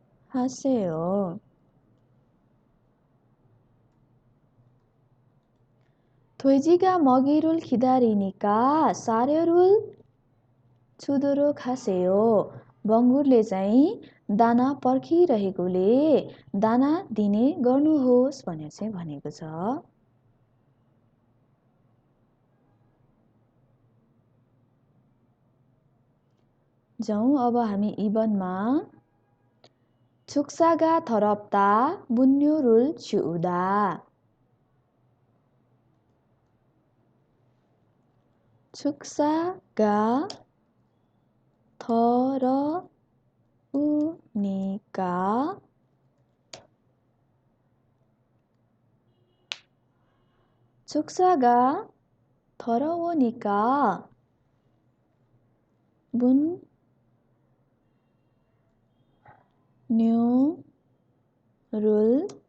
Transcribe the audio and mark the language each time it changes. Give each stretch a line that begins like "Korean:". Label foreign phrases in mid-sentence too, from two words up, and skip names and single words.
Korean: 하세요. 돼지가 먹이를 기다리니까 사료를 주도록 하세요.
Nepali: बङ्गुरले चाहिँ दाना पर्खिरहेकोले दाना दिने गर्नुहोस् भनेर चाहिँ भनेको छ। जाउँ अब हामी इबनमा
Korean: 축사가 더럽다 분뇨를 치우다. 축사가 더러우니까 축사가 더러우니까 분뇨를